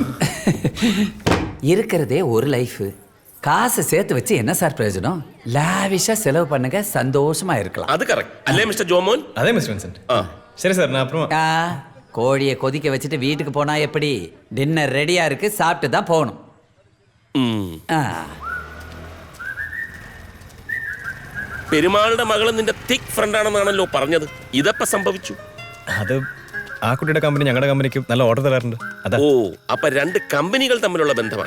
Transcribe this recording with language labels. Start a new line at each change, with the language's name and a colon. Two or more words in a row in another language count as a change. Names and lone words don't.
Tamil: இருக்கிறதே ஒரு லைஃப். காசை சேர்த்து வச்சு என்ன சார் பிரயோஜனம்? லாவிஷா செலவு பண்ணுங்க, சந்தோஷமா இருக்கலாம். அது கரெக்ட் அல்லே மிஸ்டர் ஜோமோன்? அதே மிஸ்டர் வின்சென்ட். சரி சார், நான் அப்புறம் ஆ, கோழியை கொதிக்க வச்சுட்டு வீட்டுக்கு போனா எப்படி? டின்னர் ரெடியா இருக்கு, சாப்பிட்டு தான் போகணும்.
Malayalam: ആ. പെരുമാളുടെ മകള് നിന്റെ
English: thick friend
Malayalam: ആണെന്നാണല്ലോ പറഞ്ഞത്. ഇതെപ്പ സംഭവിച്ചു? അത് ആ കുട്ടിയുടെ കമ്പനി ഞങ്ങളുടെ കമ്പനിക്ക് നല്ല ഓർഡർ തരാറുണ്ട്. അതാ. ഓ, അപ്പൊ രണ്ട് കമ്പനികൾ തമ്മിലുള്ള ബന്ധമാണ്.